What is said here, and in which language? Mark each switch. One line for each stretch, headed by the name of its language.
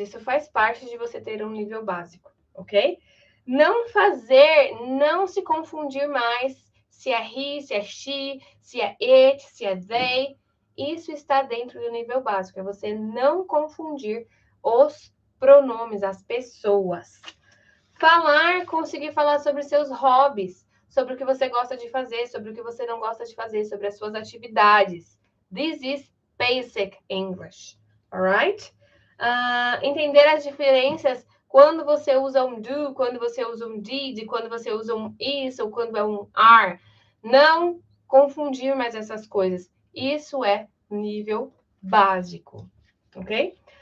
Portuguese: Isso faz parte de você ter um nível básico, ok? Não fazer, não se confundir mais se é he, se é she, se é it, se é they. Isso está dentro do nível básico. É você não confundir os pronomes, as pessoas. Falar, conseguir falar sobre seus hobbies, sobre o que você gosta de fazer, sobre o que você não gosta de fazer, sobre as suas atividades.
English: This is basic English, alright?
Portuguese: Entender as diferenças quando você usa um do, quando você usa um did, quando você usa um is ou quando é um are. Não confundir mais essas coisas. Isso é nível básico, ok?